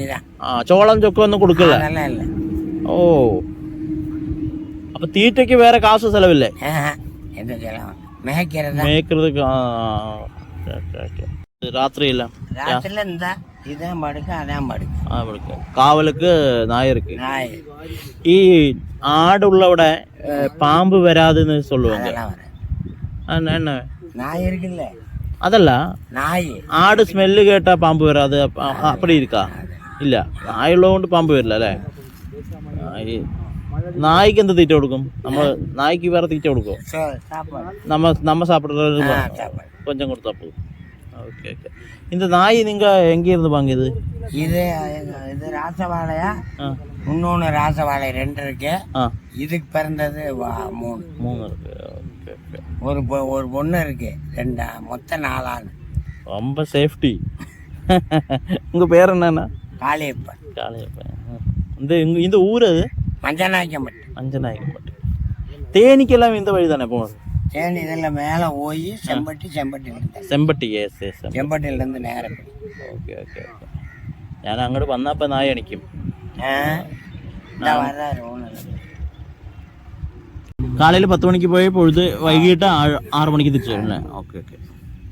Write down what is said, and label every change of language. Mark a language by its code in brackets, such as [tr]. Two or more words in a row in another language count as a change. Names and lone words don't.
[ml] ചോളം ചൊക്കെ ഒന്നും കൊടുക്കില്ല? ഓ, അപ്പൊ തീറ്റയ്ക്ക് വേറെ കാശ് ചെലവില്ലേ? മേയ്ക്കുന്നത് രാത്രിയില്ല. [ta] കാവலுக்கு நாய் இருக்கு. [ml] ഈ ആടുള്ളവിടെ പാമ്പ് വരാതെന്ന് சொல்லுவாங்க. [ta] என்ன நாய் இருக்குல்ல, [ml] അതല്ല, [ta] நாய் [ml] ആട് സ്മെല്ല് കേട്ടാ പാമ്പ് വരാതെ [ta] அப்படி இருக்கா? [ml] ഇല്ല, നായുള്ളതുകൊണ്ട് പാമ്പ് വരില്ല അല്ലേ? നായ്ക്ക് എന്ത് തീറ്റ കൊടുക്കും? നായ്ക്ക് വേറെ തീറ്റ കൊടുക്കും? [ta] நம்ம சாப்பிட்றது கொஞ்சம் கொடுத்தா போதும். [en] okay okay. [ta] இந்த நாய் நீங்க எங்க இருந்து வாங்கியது? இது ராசவாழையா? இன்னொன்று ராசவாழை 2 இருக்கு. இதுக்கு பிறந்தது 3 இருக்கு. [en] okay okay. [ta] ஒரு பொண்ணு இருக்கு, 2, மொத்தம் 4 ஆண். ரொம்ப சேஃப்டி. உங்க பேர் என்னன்னா? காளியப்பன். காளியப்பன். இந்த ஊர் அது மஞ்சநாயக்கம்பட்டி. மஞ்சநாயக்கம்பட்டி. தேனிக்கெல்லாம் இந்த வழி தானே போகுது? தேனி இதில் மேலே போய் செம்பட்டி செம்பட்டியிலேருந்து നേരെ. [en] okay okay okay. [ml] ഞാൻ അങ്ങോട്ട് വന്നപ്പോൾ നായ അണിക്കും. കാലയിൽ 10 മണിക്ക് പോയി പൊഴുത് വൈകിട്ട് 6 മണിക്ക് തിരിച്ചു വരും അല്ലേ? [en] okay okay.